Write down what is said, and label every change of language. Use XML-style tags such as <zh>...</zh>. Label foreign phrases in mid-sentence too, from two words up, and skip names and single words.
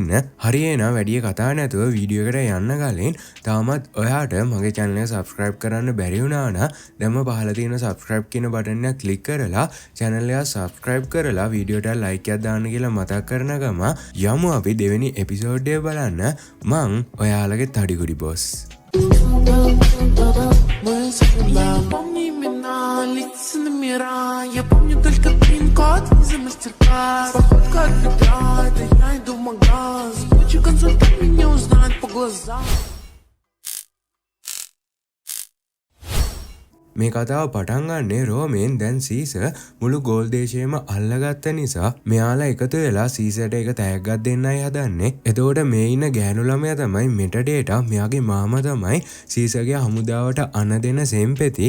<si>හරි එහෙනම් වැඩි කතා නැතුව වීඩියෝ එකට යන්න කලින් තාමත් ඔයාට මගේ channel එක subscribe කරන්න බැරි වුණා නම් දැන්ම පහළ තියෙන subscribe කියන බටන් එක click කරලා channel එක subscribe කරලා වීඩියෝට like එකක් දාන්න කියලා මතක් කරන ගම යමු අපි දෙවෙනි එපිසෝඩ් එක බලන්න. මං ඔයාලගේ තඩිගුඩි boss.</si> <ru>Помни имена, лица номера. Я помню только пин-код за мастер-класс. Походка от бедра, это я иду в магаз. Хочу консультант меня узнать по глазам.</ru> <si>මේ කතාව පටන් ගන්නේ රෝමෙන් දැන් සීසර් මුළු ගෝල් දේශයේම අල්ලගත්ත නිසා මෙයාලා එකතු වෙලා සීසර්ට එක තෑග්ගක් දෙන්නයි හදන්නේ. එතකොට මේ ඉන්න ගෑනු ළමයා තමයි මෙටඩේටා, මෙයාගේ මාමා තමයි සීසර්ගේ හමුදාවට අණ දෙන සෙම්පෙති.</si>